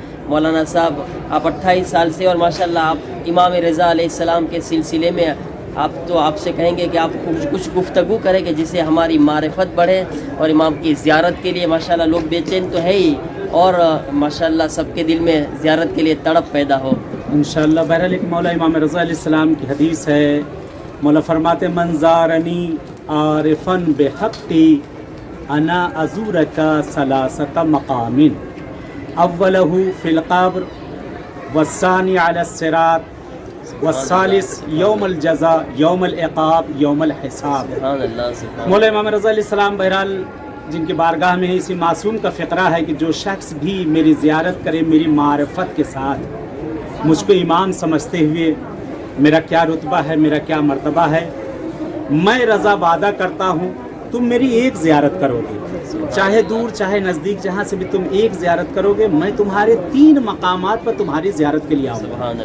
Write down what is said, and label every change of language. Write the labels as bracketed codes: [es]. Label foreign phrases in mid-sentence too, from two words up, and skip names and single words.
[ur] مولانا صاحب، آپ 28 سال سے اور ماشاءاللہ آپ امام رضا علیہ السلام کے سلسلے میں آپ تو آپ سے کہیں گے کہ آپ کچھ گفتگو کریں کہ جس سے ہماری معرفت بڑھے اور امام کی زیارت کے لیے ماشاءاللہ لوگ بے چین تو ہے ہی اور ماشاءاللہ سب کے دل میں زیارت کے لیے تڑپ پیدا ہو इंशाअल्लाह. بہرحال ایک مولا امام رضا علیہ السلام کی حدیث ہے. مولا فرماتے [ar] من زارني عارفاً بحقي أنا أزورك ثلاث مقامات أوله في القبر والثاني على الصراط والثالث يوم الجزاء يوم العقاب يوم الحساب. [ur] مولا امام رضا علیہ السلام بہرحال جن کی بارگاہ میں اسی معصوم کا فقرہ ہے کہ جو شخص بھی میری زیارت کرے میری معرفت کے ساتھ، مجھ کو امام سمجھتے ہوئے میرا کیا رتبہ ہے، میرا کیا مرتبہ ہے، میں رضا وعدہ کرتا ہوں تم میری ایک زیارت کرو گے، چاہے دور چاہے نزدیک، جہاں سے بھی تم ایک زیارت کرو گے میں تمہارے 3 مقامات پر تمہاری زیارت کے لیے آؤں گا.